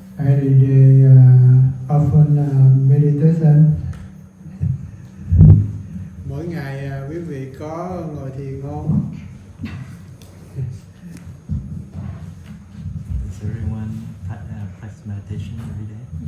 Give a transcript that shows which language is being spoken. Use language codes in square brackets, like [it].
[en] Every day often meditation. [vi] Mỗi ngày quý vị có ngồi thiền không? [en] Does everyone practice meditation every day?